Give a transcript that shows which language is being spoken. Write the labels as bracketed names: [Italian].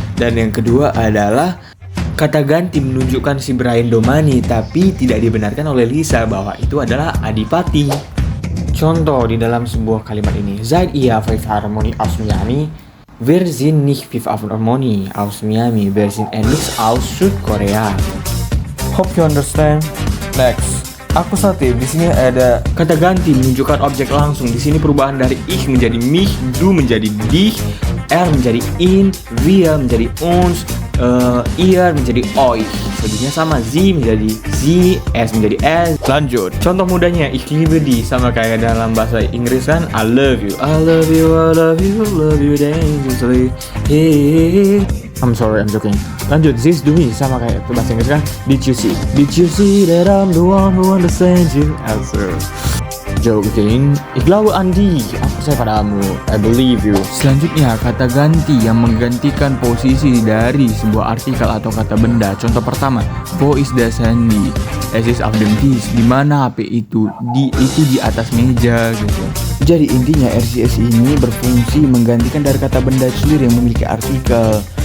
[Indonesian] Dan yang kedua adalah kata ganti menunjukkan si Brian Domani tapi tidak dibenarkan oleh Lisa bahwa itu adalah Adipati. Contoh di dalam sebuah kalimat ini, [German] Seid ihr Philharmonie aus Miami? Wir sind nicht Philharmonie aus Miami, wir sind NX aus Südkorea. [English] Hope you understand. Next. [Indonesian] Akusatif di sini ada kata ganti menunjukkan objek langsung. Di sini perubahan dari ich menjadi mich, du menjadi dich, er menjadi in, wir menjadi uns, ihr menjadi euch. Jadinya sama, sie menjadi sie, s menjadi s. Lanjut. Contoh mudahnya [German] ich liebe dich [Indonesian] sama kayak dalam bahasa Inggris kan [English] I love you, I love you, I love you, love you dangerously. Hey. I'm sorry, I'm joking. [Indonesian] Lanjut, this do me sama kayak bahasa Inggris kan. [English] Did you see that I'm the one who understands you? Answer. Joking. [German] Ich glaube Andi, [Indonesian] aku percaya padamu. [English] I believe you. [Indonesian] Selanjutnya kata ganti yang menggantikan posisi dari sebuah artikel atau kata benda. Contoh pertama, [German] wo ist das Handy? Es ist auf dem Tisch. [Indonesian] Di mana HP itu? Itu di atas meja gitu. Jadi intinya RCS ini berfungsi menggantikan dari kata benda sendiri yang memiliki artikel.